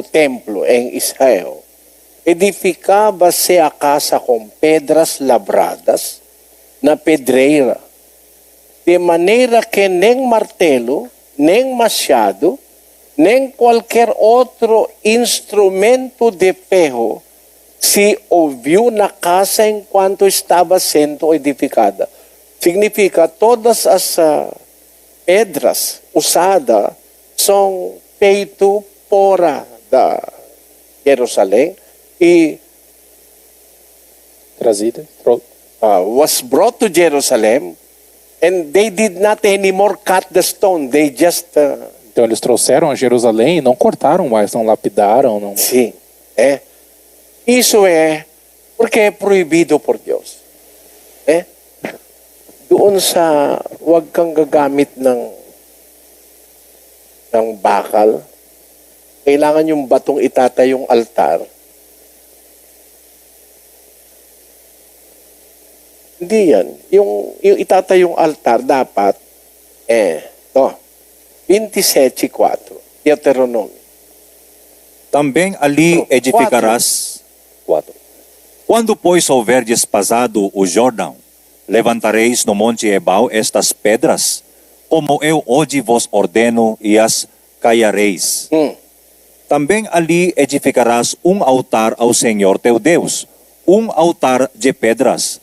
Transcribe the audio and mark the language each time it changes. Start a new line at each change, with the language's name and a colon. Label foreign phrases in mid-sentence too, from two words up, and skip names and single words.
Portuguese: Templo em Israel, edificava-se a casa com pedras lavradas na pedreira, de maneira que nem martelo, nem machado, nem qualquer outro instrumento de ferro se ouviu na casa enquanto estava sendo edificada. Significa, todas as pedras usadas são feitas fora da Jerusalém e Trazida.
English: was brought to Jerusalem, and they did not anymore cut the stone. They just...
Portuguese: Então eles trouxeram a Jerusalém e não cortaram mais, não lapidaram. Não... Sim. Isso porque é proibido por Deus.
Filipino: Doon sa huwag kang gagamit ng bakal, kailangan yung batong itatayong altar. Hindi yan. Yung itatayong altar dapat, ito, 27:4, Deuteronomio.
Portuguese: Também ali edificarás. 4. Quando, pois, houverdes passado o Jordão, levantareis no monte Ebal estas pedras, como eu hoje vos ordeno, e as caiareis. Também ali edificarás um altar ao Senhor teu Deus, um altar de pedras.